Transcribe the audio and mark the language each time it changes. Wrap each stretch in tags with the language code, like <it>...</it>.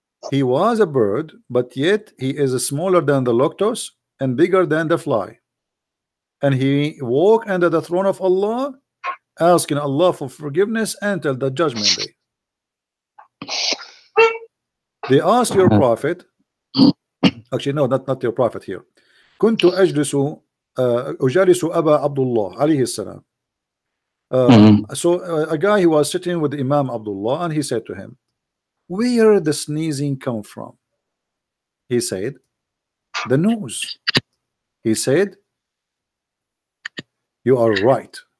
<en>He was a bird, but yet he is smaller than the lotus and bigger than the fly. And he walk under the throne of Allah, asking Allah for forgiveness until the judgment day. They asked your prophet, actually no, not your prophet here.</en> <ar>كنت أجلس أجالس أبا عبد الله عليه السلام.</ar> <en>So a guy, he was sitting with Imam Abdullah, and he said to him, where the sneezing come from? He said, the nose. He said, you are right.</en>